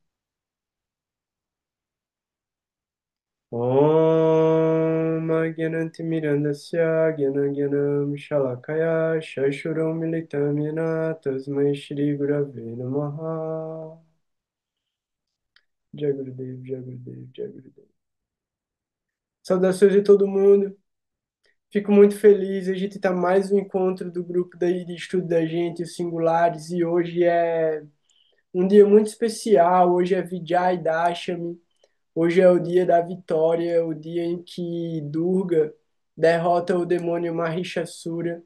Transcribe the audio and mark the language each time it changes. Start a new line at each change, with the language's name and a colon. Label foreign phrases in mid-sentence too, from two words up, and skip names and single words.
Sanskrit: ॐ अज्ञानतिमिरान्धस्य ज्ञानाञ्जन शलाकया चक्षुर् उन्मीलितं येन तस्मै श्री गुरवे नमः.
Hindi: जय गुरुदेव, जय गुरुदेव, जय गुरुदेव.
Portuguese: Saudações de todo mundo. Fico muito feliz. A gente está mais um encontro do grupo de estudo da gente, os singulares, e hoje é um dia muito especial. Hoje é Vijay Dashami. Hoje é o dia da vitória, o dia em que Durga derrota o demônio Mahishasura.